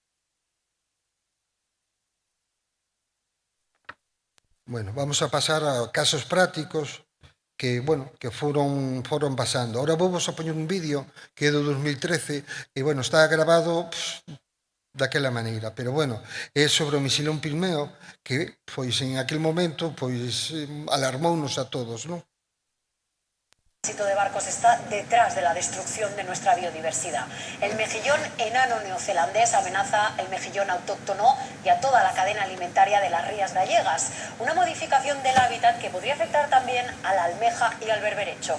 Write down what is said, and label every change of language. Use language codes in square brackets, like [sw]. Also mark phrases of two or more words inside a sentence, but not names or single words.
[es] Bueno, vamos a pasar a casos prácticos que, bueno, que foron pasando. [gl] Ahora vou vos a poñer un vídeo que é do 2013 e, bueno, está grabado daquela maneira, pero bueno, é sobre o misilón Pilmeo que, pois, [es] en aquel momento, [gl] pois, alarmounos a todos, non? [es] El tránsito de barcos está detrás de la destrucción de nuestra biodiversidad. El mejillón enano neozelandés amenaza el mejillón autóctono y a toda la cadena alimentaria de las rías gallegas. Una modificación del hábitat que podría afectar también a la almeja y al berberecho.